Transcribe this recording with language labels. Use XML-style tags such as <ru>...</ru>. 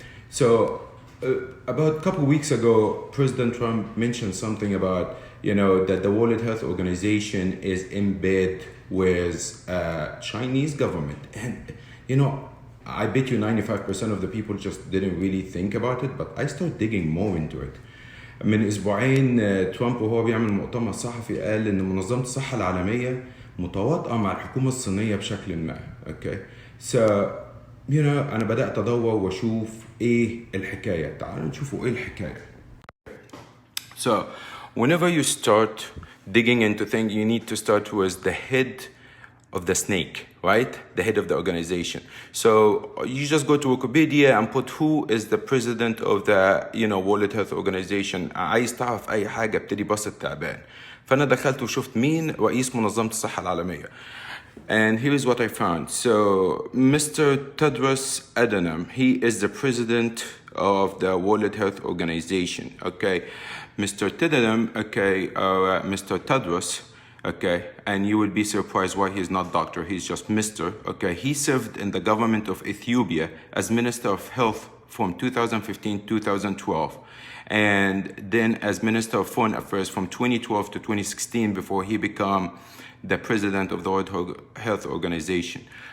<en>So about a couple of weeks ago, President Trump mentioned something about, that the World Health Organization is in bed with Chinese government. And, I bet you 95% of the people just didn't really think about it, but I started digging more into it.</en> <ar>من أسبوعين ترامب وهو بيعمل مؤتمر صحفي قال إن منظمة الصحة العالمية متواطئة مع الحكومة الصينية بشكل ما.</ar> <en>Okay, so</en> <ar>أنا بدأت أدور وأشوف إيه الحكاية. تعالوا نشوفوا إيه الحكاية.</ar> <en>So whenever you start digging into things, you need to start with the head of the snake, right? The head of the organization. So you just go to Wikipedia and put who is the president of the World Health Organization.</en> <ar>عايز تعرف أي حاجة ابتدي بص التعبان. فأنا دخلت وشفت مين رئيس منظمة الصحة العالمية.</ar> <en>And here's what I found. So Mr. Tedros Adhanom, he is the president of the World Health Organization, okay? Mr. Adhanom, okay, Mr. Tedros, okay, and you will be surprised why he's not doctor, he's just Mr. Okay, he served in the government of Ethiopia as Minister of Health from 2015-2012, and then as Minister of Foreign Affairs from 2012 to 2016 before he became the president of the World Health Organization.</en>